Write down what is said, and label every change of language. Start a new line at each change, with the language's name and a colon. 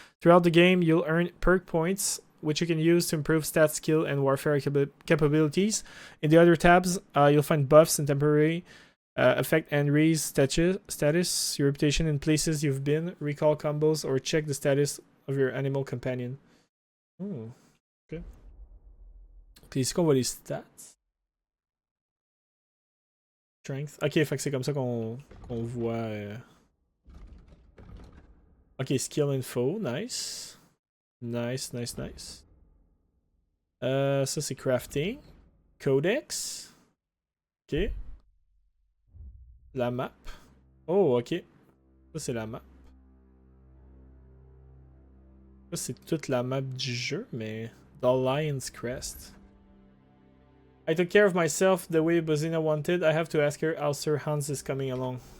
English: Throughout the game, you'll earn perk points, which you can use to improve stat, skill, and warfare capabilities. In the other tabs, you'll find buffs and temporary affect Henry's status, your reputation in places you've been, recall combos, or check the status of your animal companion. Ok.
French: Puis ici qu'on voit les stats. Strength. Ok, fait que c'est comme ça qu'on voit.
English: Ok, skill info. Nice. Nice.
French: Ça c'est crafting. Codex. Ok. La map. Oh, ok. Ça c'est la map. Ça c'est toute la map du jeu, mais...
English: The Lion's Crest. I took care of myself the way Bozina wanted. I have to ask her how Sir Hans is coming along.